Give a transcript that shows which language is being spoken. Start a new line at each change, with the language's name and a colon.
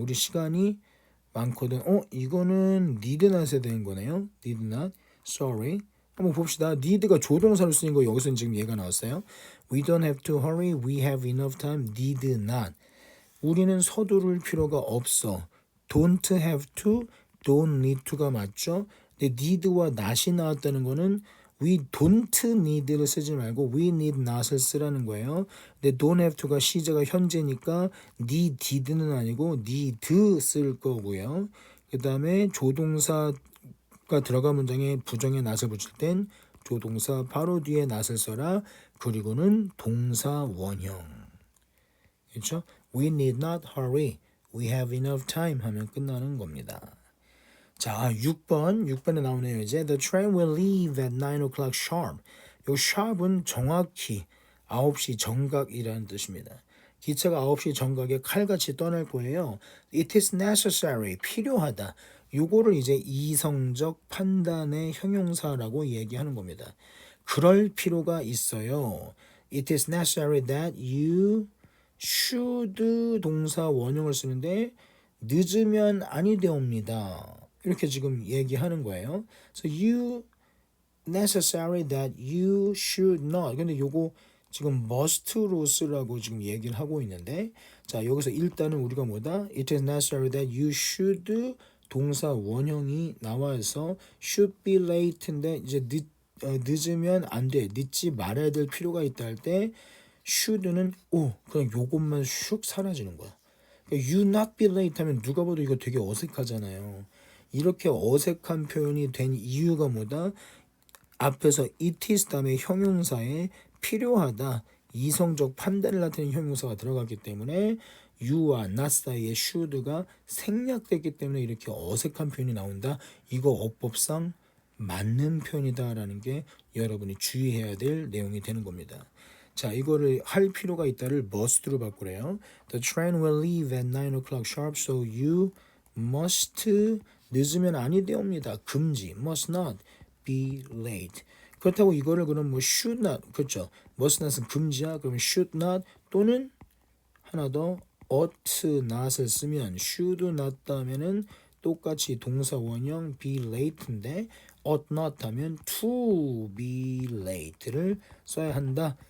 Korean: 우리 시간이 많거든. 이거는 need not에 되는 거네요.
English: need not. Sorry.
Korean: 한번 봅시다. need가 조동사로 쓰인 거 여기서 지금 얘가 나왔어요.
English: We don't have to hurry. We have enough time. need not.
Korean: 우리는 서두를 필요가 없어. don't have to, don't need to가 맞죠? 근데 need와 not이 나왔다는 거는 we don't need를 쓰지 말고 we need not을 쓰라는 거예요. 근데 don't have to가 시제가 현재니까 need는 아니고 need 쓸 거고요. 그 다음에 조동사가 들어간 문장에 부정의 not을 붙일 땐 조동사 바로 뒤에 not을 써라. 그리고는 동사 원형. 그렇죠?
English: We need not hurry. We have enough time
Korean: 하면 끝나는 겁니다. 자, 6번에 나오네요. 이제
English: The train will leave at 9 o'clock sharp.
Korean: 요 sharp은 정확히 9시 정각이라는 뜻입니다. 기차가 9시 정각에 칼같이 떠날 거예요.
English: It is necessary.
Korean: 필요하다. 요거를 이제 이성적 판단의 형용사라고 얘기하는 겁니다. 그럴 필요가 있어요.
English: It is necessary that you should
Korean: 동사 원형을 쓰는데 늦으면 아니 되옵니다. 이렇게 지금 얘기하는 거예요.
English: So you necessary that you should not.
Korean: 근데 요거 지금 must로 쓰라고 지금 얘기를 하고 있는데, 자 여기서 일단은 우리가 뭐다? It is necessary that you should 동사 원형이 나와서 should be late인데 이제 늦으면 안 돼, 늦지 말아야 될 필요가 있다 할 때 should는 그냥 요것만 슉 사라지는 거야. 그러니까 you not be late 하면 누가 봐도 이거 되게 어색하잖아요. 이렇게 어색한 표현이 된 이유가 뭐다? 앞에서 it is 다음에 형용사에 필요하다, 이성적 판단을 나타내는 형용사가 들어갔기 때문에 you와 not 사이의 should가 생략됐기 때문에 이렇게 어색한 표현이 나온다. 이거 어법상 맞는 표현이다라는 게 여러분이 주의해야 될 내용이 되는 겁니다. 자, 이거를 할 필요가 있다를 must로 바꾸래요.
English: The train will leave at 9 o'clock sharp, so you must
Korean: 늦으면 아니 되옵니다. 금지.
English: must not be late.
Korean: 그렇다고 이거를 그럼 뭐 should not, 그렇죠? must not은 금지야. 그러면 should not 또는 하나 더 ought not을 쓰면 should not 하면은 똑같이 동사 원형 be late인데 ought not 하면 to be late를 써야 한다.